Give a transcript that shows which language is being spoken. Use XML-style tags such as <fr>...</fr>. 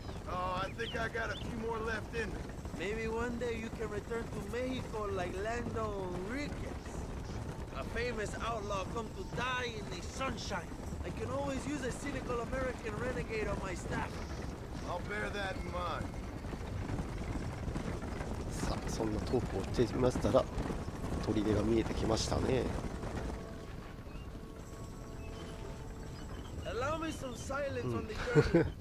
<en>Oh, I think I got a few more left in me. Maybe one day you can return to Mexico like Lando Enriquez. A famous outlaw come to die in the sunshine. I can always use a cynical American renegade on my staff. I'll bear that in mind.</en> <ja>さあそんなトークをしてみましたら砦が見えてきましたね。</ja> <en>Allow me some silence on the journey.</en>